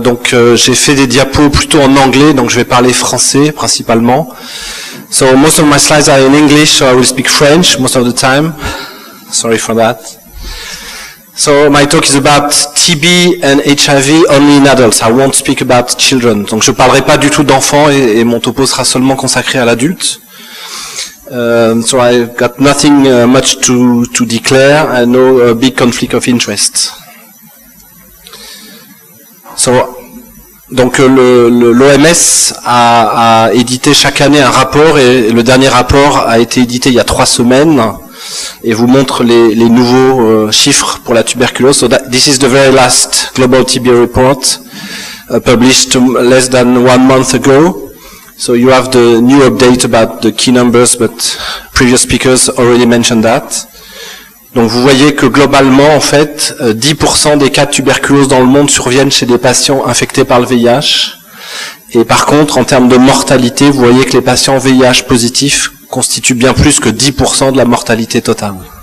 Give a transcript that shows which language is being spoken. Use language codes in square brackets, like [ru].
[fr] J'ai fait des diapos plutôt en anglais, donc je vais parler français principalement. [en] So most of my slides are in English, so I will speak French most of the time. Sorry for that. So my talk is about TB and HIV only in adults. I won't speak about children. [fr] Donc je parlerai pas du tout d'enfants et mon topo sera seulement consacré à l'adulte. [en] So I got nothing much to declare. I know a big conflict of interest. [fr] Donc l'OMS a édité chaque année un rapport et le dernier rapport a été édité il y a 3 semaines et vous montre les nouveaux chiffres pour la tuberculose. [en] So this is the very last Global TB report published less than 1 month ago. So you have the new update about the key numbers, but previous speakers already mentioned that. [fr] Donc vous voyez que globalement, en fait, 10% des cas de tuberculose dans le monde surviennent chez des patients infectés par le VIH. Et par contre, en termes de mortalité, vous voyez que les patients VIH positifs constituent bien plus que 10% de la mortalité totale.